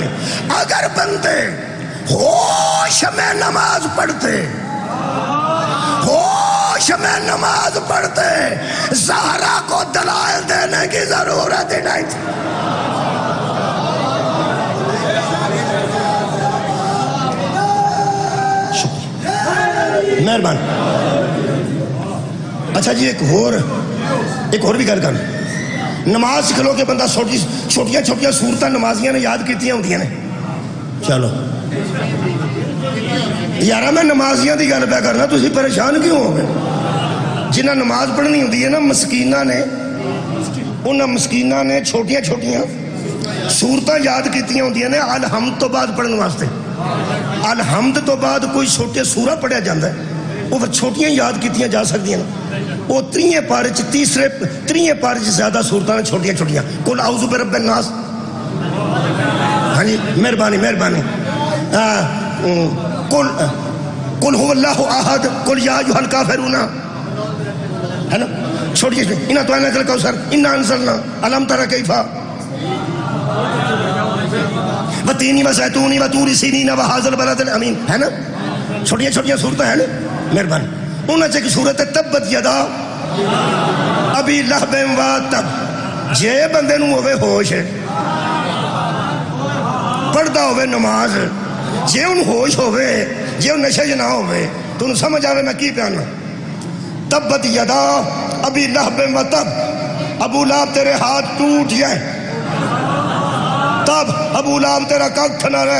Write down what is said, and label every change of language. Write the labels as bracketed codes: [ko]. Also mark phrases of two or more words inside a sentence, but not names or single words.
[ur] اگر بندے ہوش میں نماز پڑھتے، ہوش میں نماز پڑھتے، زہرا کو دلائل دینے کی ضرورت ہی نہیں تھی۔ مہربانی۔ [pa] اچھا جی، ایک اور بھی گل کر، نماز سکھ لو کہ بندہ چھوٹیاں چھوٹیاں صورتیں نمازیاں نے یاد کیتیاں ہوندیاں نے۔ چلو یارہ میں نمازیاں دی گل پہ کرنا، تسی پریشان کیوں ہو گئے؟ جنہاں نماز پڑھنی ہوندی ہے نا، مسکینہ نے، انہاں مسکینہ نے چھوٹیاں چھوٹیاں صورتیں یاد کیتیاں ہوندیاں نے الحمد تو بعد پڑھنے واسطے۔ الحمد تو بعد کوئی چھوٹے سورہ پڑھیا جاندہ ہے، وہ چھوٹیاں یاد کیتیاں جا سکتی ہیں نا۔ وہ تریے پارے چ زیادہ صورتیں نے چھوٹیاں چھوٹیاں۔ [ar] قل اعوذ برب الناس، [pa] ہاں جی مہربانی مہربانی، [ar] قل هو اللہ احد، قل یا ایھا الکافرون، [pa] ہے نا چھوٹی چھوٹی۔ [ar] انا اعطیناک الکوثر، انا انزلنا، الم تر کیف، وتین وزیتون وطور سینین وھذا البلد الامین، [pa] ہے نا چھوٹیاں چھوٹیاں صورتیں ہیں نا۔ [ar] مہربانی۔ [pa] انہاں چ صورت [ar] تبت یدا ابی لہب و تب، [pa] جے بندے نو ہوئے ہوش پڑھدا ہوئے نماز، جے ان ہوش ہوئے، جے ان نشے نہ ہوئے، تو ان سمجھ آوے میں کی پیانا۔ [ar] تبت یدا ابی لہب و تب، [ur] ابو لہب تیرے ہاتھ ٹوٹ جائے، [pa] تب ابو لہب تیرا ککھ نہ رہے۔